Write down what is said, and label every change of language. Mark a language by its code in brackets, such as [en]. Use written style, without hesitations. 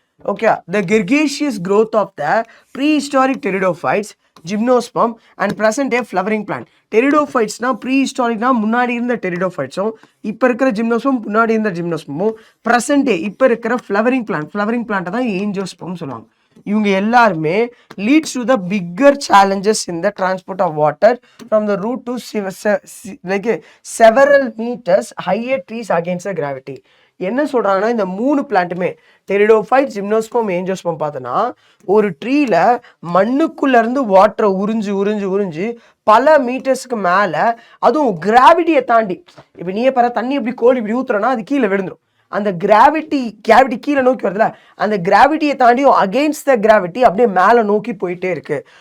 [en] Okay, the gregarious growth of the prehistoric pteridophytes, gymnosperm and present day flowering plant. [ta] Pteridophytesனா prehistoricனா முன்னாடி இருந்த pteridophytesம், இப்போ இருக்கிற gymnosperm முன்னாடி இருந்த gymnospermம், present day இப்போ இருக்கிற flowering plant தான் angiosperm சொல்லுவாங்க. இவங்க எல்லாருமே [en] leads to the bigger challenges in the transport of water from the root to like several meters higher trees against the gravity. [ta] என்ன சொல்றாங்கன்னா இந்த மூணு பிளான்ட்டுமே டெரிடோஃபைட், ஜிம்னோஸ்பம், ஏஞ்சியோஸ்பம் பார்த்தோன்னா ஒரு ட்ரீல மண்ணுக்குள்ள இருந்து வாட்டரை உறிஞ்சு உறிஞ்சு உறிஞ்சு பல மீட்டர்ஸ்க்கு மேலே, அதுவும் கிராவிட்டியை தாண்டி. இப்போ நீயே பாரு, தண்ணி இப்படி கோழி இப்படி ஊத்துறோன்னா அது கீழே விழுந்துடும். அந்த கிராவிட்டி கீழே நோக்கி வருதுல, அந்த கிராவிட்டியை தாண்டியும் [en] against the gravity [ta] அப்படியே மேலே நோக்கி போயிட்டே இருக்கு.